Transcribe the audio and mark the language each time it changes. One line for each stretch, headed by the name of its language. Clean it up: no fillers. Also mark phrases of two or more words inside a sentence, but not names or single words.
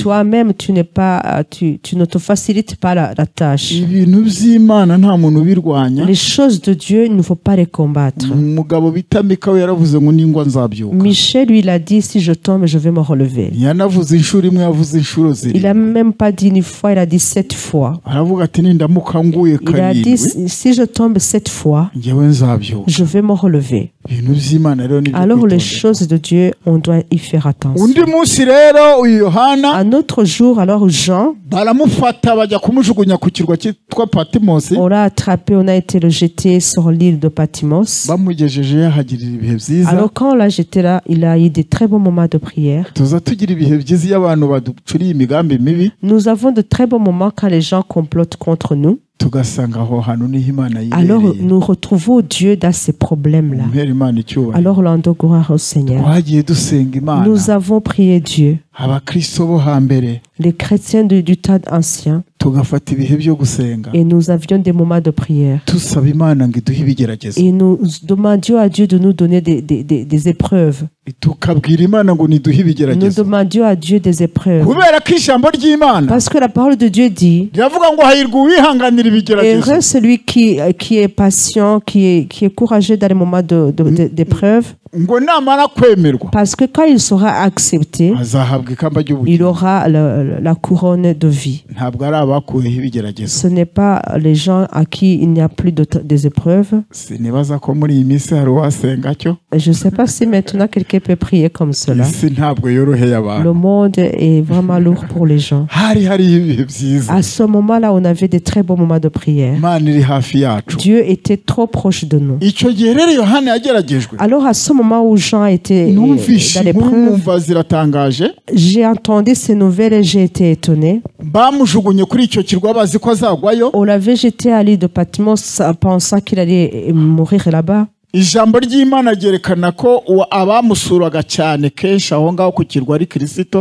French: Toi-même, tu ne te facilites pas la tâche.
Kinyarwanda: ibintu by'Imana nta muntu ubirwanya.
French: Les choses de Dieu, il ne faut pas les combattre.
Kinyarwanda: umugabo bita Mika we yaravuze ngo ningwa nzabyuka.
French: Michel, lui, il a dit, si je tombe, je vais me relever.
Kinyarwanda: yanavuze inshuro imwe yavuze inshuro
French: Il a
Kinyarwanda: zirindwi.
French: même pas dit une fois, il a dit 7 fois.
Kinyarwanda: aravuga ati nindamuka nguye
French: Il a dit,
Kinyarwanda: karindwi
French: si je tombe 7 fois,
Kinyarwanda: njyewe nzabyuka.
French: je vais me relever.
Kinyarwanda: ibintu by'Imana rero ni
French: Alors les choses de Dieu, on doit y faire attention.
Kinyarwanda: undi munsi rero uyu Yohana
French: Un autre jour, alors Jean,
Kinyarwanda: baramufata bajya kumujugunya ku kirwa cyitwa Patimosi.
French: on l'a attrapé, on a été le jeté sur l'île de Patmos.
Kinyarwanda: bamugejeje yahagirira ibihe byiza.
French: Alors quand on l'a jeté là, il a eu de très bons moments de prière.
Kinyarwanda: tuza tugira ibihe byiza iyo abantu baducuriye imigambi mibi.
French: Nous avons de très bons moments quand les gens complotent contre nous.
Kinyarwanda: tugasanga aho hantu niho Imana
French: Alors
Kinyarwanda: yibereye.
French: nous retrouvons Dieu dans ces problèmes-là.
Kinyarwanda: Mpera Imana icyubahiro.
French: Alors rendons gloire au Seigneur.
Kinyarwanda: twagiye dusenga Imana.
French: Nous avons prié Dieu.
Kinyarwanda: abakristo bo hambere
French: Les chrétiens du temps ancien,
Kinyarwanda: tugafata ibihe byo gusenga.
French: et nous avions des moments de prière.
Kinyarwanda: tusaba Imana ngo iduhe ibigeragezo.
French: Et nous demandions à Dieu de nous donner des épreuves.
Kinyarwanda: tukabwira Imana ngo niduhe
French: Nous
Kinyarwanda: ibigeragezo.
French: demandions à Dieu des épreuves.
Kinyarwanda: kubera ko ijambo ry'Imana
French: Parce que la parole de Dieu dit,
Kinyarwanda: riravuga ngo hahirwa uwihanganira ibigeragezo.
French: heureux celui qui est patient, qui est courageux dans les moments d'épreuve,
Kinyarwanda: ngo namara kwemerwa
French: parce que quand il sera accepté,
Kinyarwanda: azahabwa ikamba
French: il
Kinyarwanda: ry'ubugingo.
French: aura la couronne de vie.
Kinyarwanda: ntabwo ari abakuweho ibigeragezo.
French: Ce n'est pas les gens à qui il n'y a plus des épreuves.
Kinyarwanda: sinibaza ko muri iyi minsi hari uwasenga cyo.
French: Je ne sais pas si maintenant quelqu'un peut prier comme cela.
Kinyarwanda: isi ntabwo yoroheye
French: Le
Kinyarwanda: abantu.
French: monde est vraiment lourd pour les gens.
Kinyarwanda: hariho ibihe byiza.
French: À ce moment-là, on avait de très bons moments de prière.
Kinyarwanda: Imana iri hafi yacu.
French: Dieu était trop proche de nous.
Kinyarwanda: icyo gihe rero Yohana yageragejwe.
French: Alors à ce moment où Jean était
Kinyarwanda: numvishe
French: dans
Kinyarwanda: inkuru
French: l'épreuve,
Kinyarwanda: numva ziratangaje,
French: j'ai entendu ces nouvelles et j'ai été étonné.
Kinyarwanda: bamujugunye kuri icyo kirwa bazi ko azagwayo.
French: On l'avait jeté à l'île de Patmos pensant qu'il allait mourir là-bas.
Kinyarwanda: Ijambo ry'Imana ryerekana ko abamusuraga cyane kenshi aho ngaho ku kirwa ari Kristo.